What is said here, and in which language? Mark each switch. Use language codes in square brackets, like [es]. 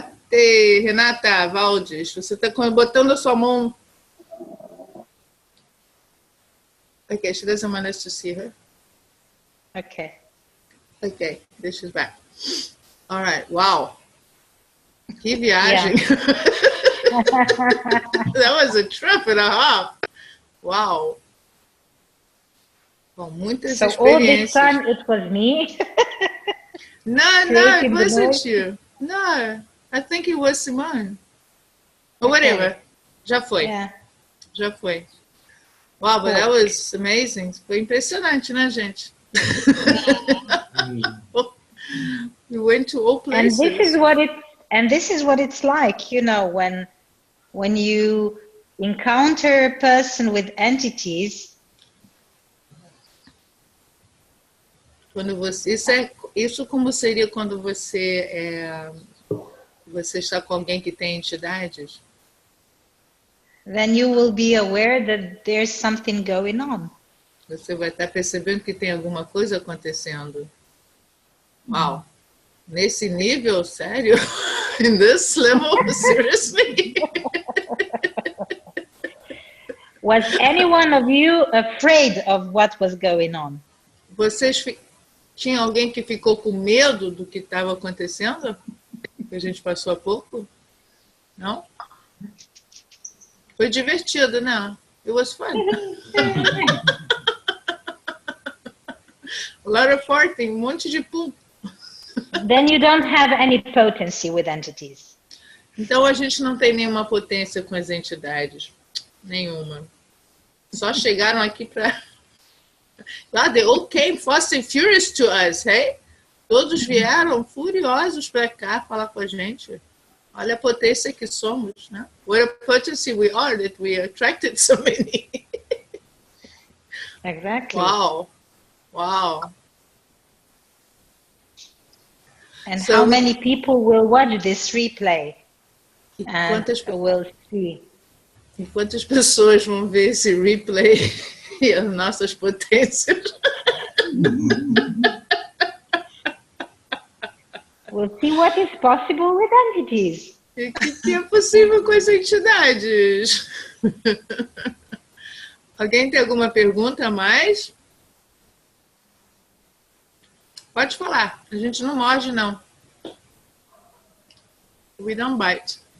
[pt] Renata Valdes, você está botando a sua mão. [en] Okay, she doesn't want us to see her. Okay. Okay, this is back. All right, wow. [pt] Que viagem. [en] Yeah. That was a trip and a half. Wow. [pt] Bom, muitas experiências. [en] All this time it was me. No, it wasn't you. No, I think it was Simone. Or whatever. [pt] Já foi. [en] Yeah. [pt] Já foi. [en] Wow, but that was amazing. [pt] Foi impressionante, né, gente? [en] We went to all places. And this is what it's like, you know, when you encounter a person with entities. [pt] Quando você, isso como seria quando você está com alguém que tem entidades? [en] Then you will be aware that there's something going on. [pt] Você vai estar percebendo que tem alguma coisa acontecendo. Wow. Nesse nível, sério? [en] In this level, seriously? Was any one of you afraid of what was going on? [pt] Tinha alguém que ficou com medo do que estava acontecendo? Que a gente passou há pouco? Não? Foi divertido, né? [en] It was fun. A lot of farting, [pt] monte de [en] poop. Then you don't have any potency with entities. [pt] Então a gente não tem nenhuma potência com as entidades. Nenhuma. Só chegaram aqui para... [en] Ah, they all came fast and furious to us, hey? [pt] Todos vieram furiosos para cá falar com a gente. Olha a potência que somos, né? [en] What a potency we are that we attracted so many. Exactly. Wow. Wow. And so how many people will watch this replay? And will see. [pt] E quantas pessoas vão ver esse replay e as nossas potências? [en] We'll see what is possible with entities. [pt] O que é possível com as entidades? Alguém tem alguma pergunta a mais? Pode falar. A gente não morde, não. [en] We don't bite.